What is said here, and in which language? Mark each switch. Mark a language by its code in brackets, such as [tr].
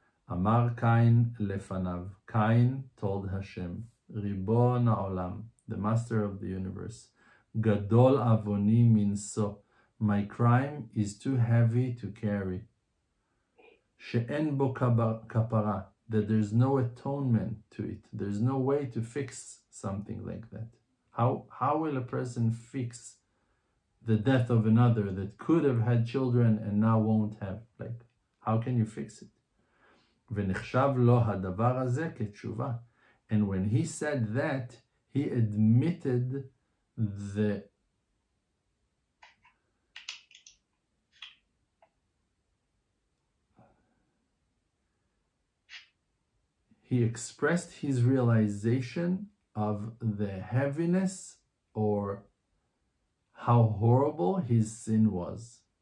[he] אמר קין לפניו, [en] Cain told Hashem, [he] ריבון העולם, [en] the master of the universe, [he] גדול עווני מנשוא, [en] my crime is too heavy to carry, [he] שאין בו כפרה, [en] that there's no atonement to it, there's no way to fix something like that. How will a person fix the death of another that could have had children and now won't have? Like, how can you fix it? [he] ונחשב לו הדבר הזה כתשובה. [en] And when he said that, he admitted he expressed his realization of the heaviness or how horrible his sin was.